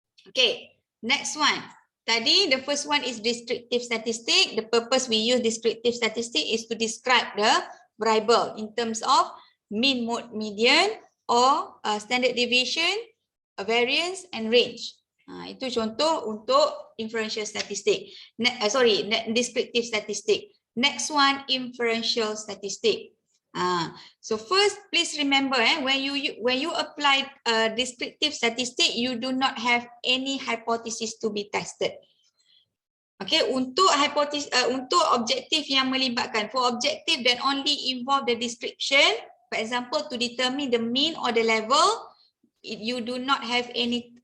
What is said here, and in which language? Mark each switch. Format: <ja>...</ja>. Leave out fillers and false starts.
<en>Okay, next one. Tadi the first one is descriptive statistic. The purpose we use descriptive statistic is to describe the variable in terms of mean, mode, median or standard deviation, variance and range.</en> <id>Itu contoh untuk inferential statistic.</id> <en>Descriptive statistic. Next one, inferential statistic. So first, please remember when you apply descriptive statistic, you do not have any hypothesis to be tested. Okay,</en> <id>untuk objektif yang melibatkan,</id> <en>for objective that only involve the description, for example, to determine the mean or the level, you do not have any</en>